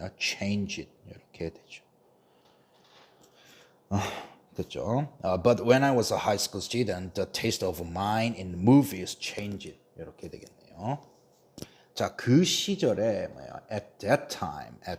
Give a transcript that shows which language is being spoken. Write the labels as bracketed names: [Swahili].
[English] change it [Korean] 이렇게 되죠. 됐죠? [English] But when I was a high school student, the taste of mine in movies changed it [Korean] 이렇게 되겠네요. 자, 그 시절에 [English] at that time.